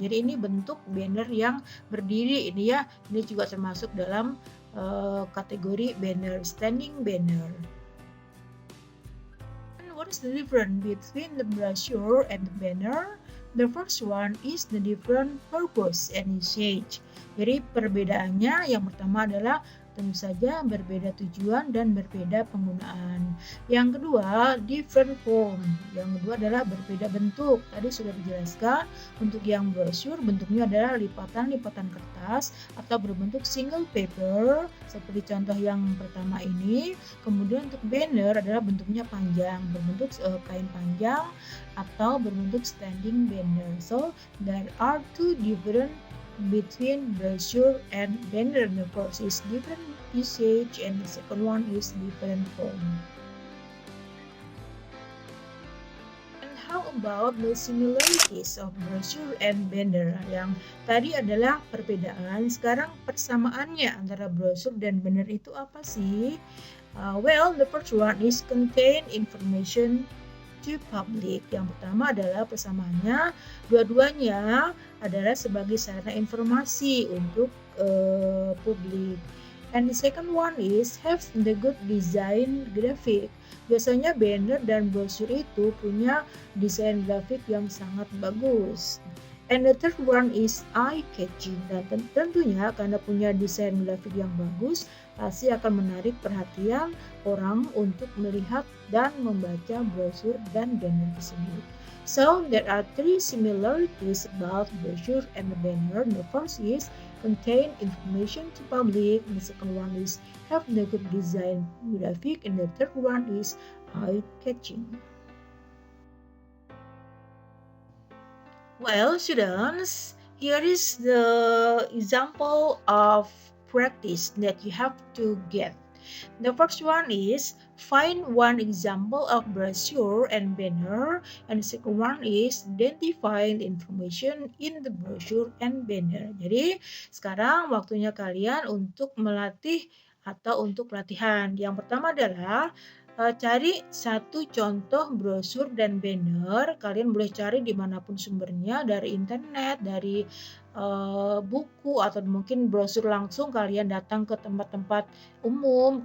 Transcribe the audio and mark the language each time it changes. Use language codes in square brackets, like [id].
[id] Jadi ini bentuk banner yang berdiri ini ya, ini juga termasuk dalam kategori banner, standing banner. [en] And what is the difference between the brochure and the banner? The first one is the different purpose and usage. [id] Jadi perbedaannya yang pertama adalah tentu saja berbeda tujuan dan berbeda penggunaan. Yang kedua, [en] different form. [id] Yang kedua adalah berbeda bentuk. Tadi sudah dijelaskan, untuk yang brosur bentuknya adalah lipatan-lipatan kertas atau berbentuk single paper seperti contoh yang pertama ini. Kemudian untuk banner adalah bentuknya panjang, berbentuk kain panjang atau berbentuk standing banner. [en] So, there are two different between brochure and banner. The first is different usage and the second one is different form. And how about the similarities of brochure and banner? [id] Yang tadi adalah perbedaan, sekarang persamaannya antara brochure dan banner itu apa sih? [en] Well, the first one is contain information to public. [id] Yang pertama adalah persamaannya, dua-duanya adalah sebagai sarana informasi untuk publik. [en] And the second one is have the good design graphic. [id] Biasanya banner dan brosur itu punya desain grafik yang sangat bagus. [en] And the third one is eye-catching. [id] Dan tentunya karena punya desain grafik yang bagus, pasti akan menarik perhatian orang untuk melihat dan membaca brosur dan banner tersebut. [en] So, there are three similarities about brochure and the banner. The first is contain information to public. And the second one is have the good design graphic, and the third one is eye-catching. Well, students, here is the example of practice that you have to get. The first one is find one example of brochure and banner, and the second one is identify the information in the brochure and banner. [id] Jadi, sekarang waktunya kalian untuk melatih atau untuk latihan. Yang pertama adalah cari satu contoh brosur dan banner. Kalian boleh cari dimanapun sumbernya, dari internet, dari buku, atau mungkin brosur langsung kalian datang ke tempat-tempat umum.